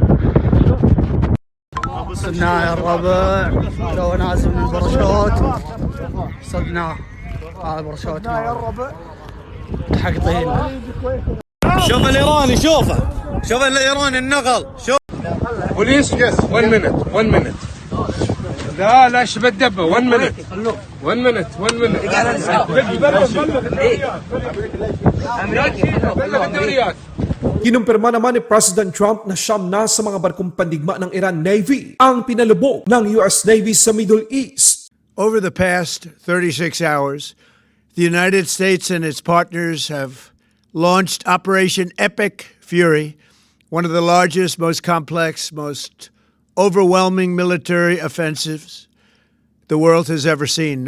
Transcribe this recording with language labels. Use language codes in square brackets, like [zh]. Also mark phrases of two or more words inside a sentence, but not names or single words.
[ar] صدناه يا الربع، تو نازل من الباراشوت صدناه. هذا الباراشوت يا الربع حق طين. شوف الايراني، شوف الايراني النقل. شوف بوليس يس 1 minute. لا شبه الدبه 1 minute. [tl] Kinumpirma naman ni President Trump na siyam na sa mga barkong pandigma ng Iran Navy ang pinalubog ng US Navy sa Middle East. [en] Over the past 36 hours, the United States and its partners have launched Operation Epic Fury, one of the largest, most complex, most overwhelming military offensives the world has ever seen.